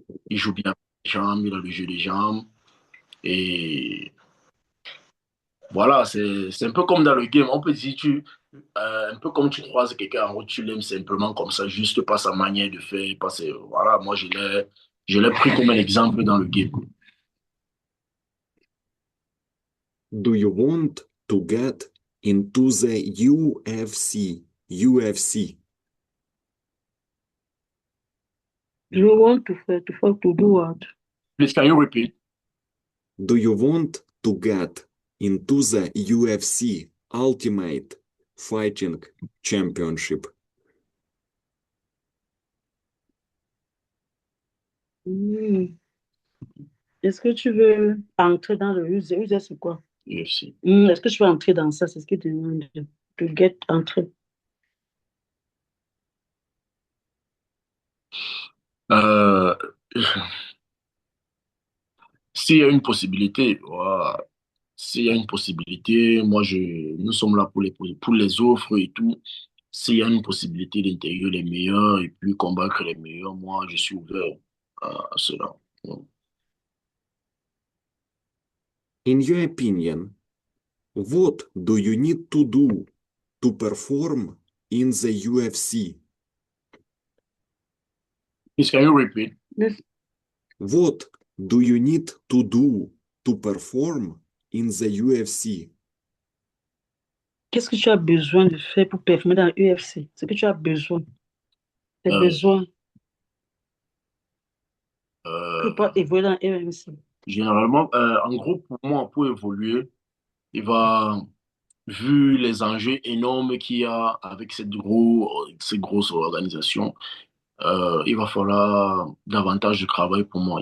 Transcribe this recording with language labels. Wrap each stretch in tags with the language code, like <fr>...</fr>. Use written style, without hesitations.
<fr>Il joue bien les jambes. Il a le jeu des jambes. Et voilà, c'est un peu comme dans le game. On peut dire, un peu comme tu croises quelqu'un en route, tu l'aimes simplement comme ça, juste pas sa manière de faire. Voilà, moi, je l'ai pris comme un exemple dans le game.</fr> <en>Do you want to get into the UFC? UFC. You want to do what? Please, can you repeat? Do you want to get into the UFC Ultimate Fighting Championship?</en> <fr>Est-ce que tu veux entrer dans le UFC? UFC, c'est quoi? UFC. Est-ce que tu veux entrer dans ça? C'est ce que tu demandes de get entrer. Euh, S'il y a une possibilité, voilà. S'il y a une possibilité, nous sommes là pour les offres et tout. S'il y a une possibilité d'intégrer les meilleurs et puis combattre les meilleurs, moi, je suis ouvert à cela.</fr> <en>In your opinion, what do you need to do to perform in the UFC? Please, can you repeat? Yes. What do you need to do to perform in the UFC?</en> <fr>Qu'est-ce que tu as besoin de faire pour performer dans l'UFC? Ce que tu as besoin. Tes Euh, besoins euh, pour évoluer dans l'UFC. Généralement, en gros, pour moi, pour évoluer, il va, vu les enjeux énormes qu'il y a avec ces grosses organisations, il va falloir davantage de travail pour moi.</fr>